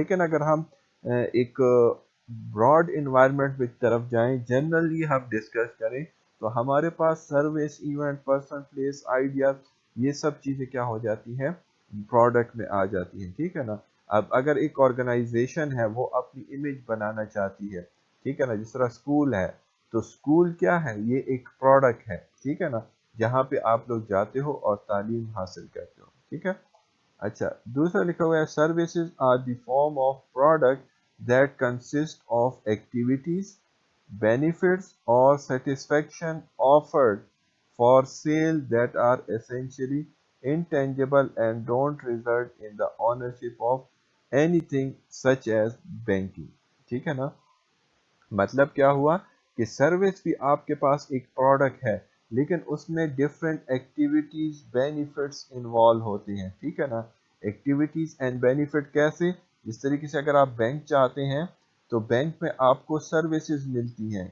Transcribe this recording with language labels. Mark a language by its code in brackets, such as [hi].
[ur] لیکن اگر ہم ایک براڈ انوائرمنٹ کی طرف جائیں، جنرلی ہم ڈسکس کریں، تو ہمارے پاس service, event, person, place, ideas, یہ سب چیزیں کیا ہو جاتی ہیں، پروڈکٹ میں آ جاتی ہیں. ٹھیک ہے نا. اب اگر ایک آرگنائزیشن ہے وہ اپنی امیج بنانا چاہتی ہے، ٹھیک ہے نا، جس طرح اسکول ہے، تو اسکول کیا ہے، یہ ایک پروڈکٹ ہے. ٹھیک ہے نا، جہاں پہ آپ لوگ جاتے ہو اور تعلیم حاصل کرتے ہو. ٹھیک ہے. اچھا، دوسرا لکھا ہوا ہے [en] Services are the form of product that consist of activities, benefits or satisfaction offered for sale that are essentially intangible and don't result in the ownership of anything such as banking. [ur] ٹھیک ہے نا. مطلب کیا ہوا کہ service بھی آپ کے پاس ایک پروڈکٹ ہے، لیکن اس میں ڈفرینٹ ایکٹیویٹیز، بینیفٹس انوالو ہوتے ہیں. ٹھیک ہے نا. ایکٹیویٹیز اینڈ بینیفٹ کیسے؟ جس طریقے سے اگر آپ بینک چاہتے ہیں تو بینک میں آپ کو سروسز ملتی ہیں.